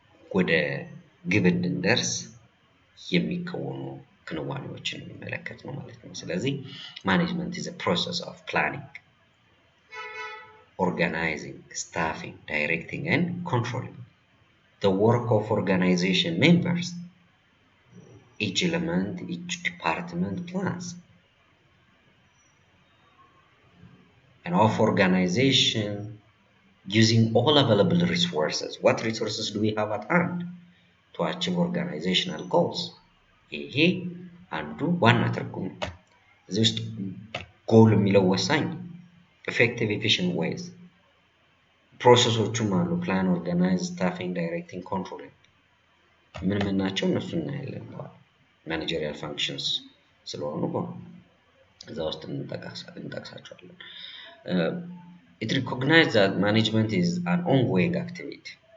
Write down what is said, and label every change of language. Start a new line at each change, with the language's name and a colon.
Amharic: ወደ ግብ እንድንደርስ የሚከወኑ ክንዋኔዎችን የሚመለከት ነው ማለት ነው። ስለዚህ ማኔጅመንት
English: is a process of planning, organizing, staffing, directing and controlling the work of organization members. Each element, each department plans and of organization using all available resources. What resources do we have at hand to achieve organizational goals?
Amharic: ይሄ አንዱ ዋና ትርጉም ነው። እዚህ ውስጥ ጎል የሚለው ወሳኝ
English: effective efficient ways
Amharic: ፕሮሰሶቹም አሉ። ፕላን፣ ኦርጋናይዝ፣ ስታፊንግ፣ ዳይሬክቲንግ፣ ኮንትሮሊንግ ምን ናቸው? እነሱ እናያለን በኋላ ማኔጀሪያል ፋንክሽንስ ስለሆኑ እዛ ውስጥ እንጠቅሳቸዋለን።
English: It recognizes that management is an ongoing activity.